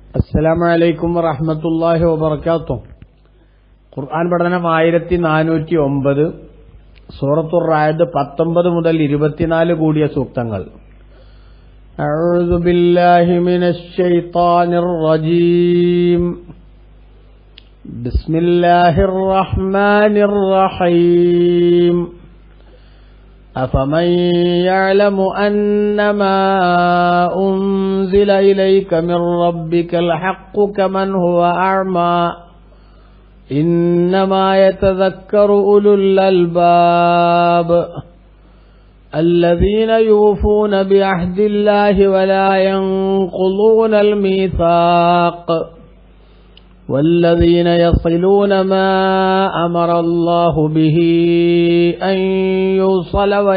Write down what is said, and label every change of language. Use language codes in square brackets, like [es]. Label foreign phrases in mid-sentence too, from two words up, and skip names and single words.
[ar] السلام عليكم ورحمة الله وبركاته. [ml] ഖുർആൻ പഠനം 1409, സൂറത്തുർ റഅദ് 19 മുതൽ 24 കൂടിയ സൂക്തങ്ങൾ. [ar] أعوذ بالله من الشيطان الرجيم. بسم الله الرحمن الرحيم. أفمن يعلم أنما أنزل إليك من ربك الحق كمن هو أعمى إنما يتذكر أولو الألباب الذين يوفون بعهد الله ولا ينقضون الميثاق والذين يصلون ما أمر الله به أن يوصل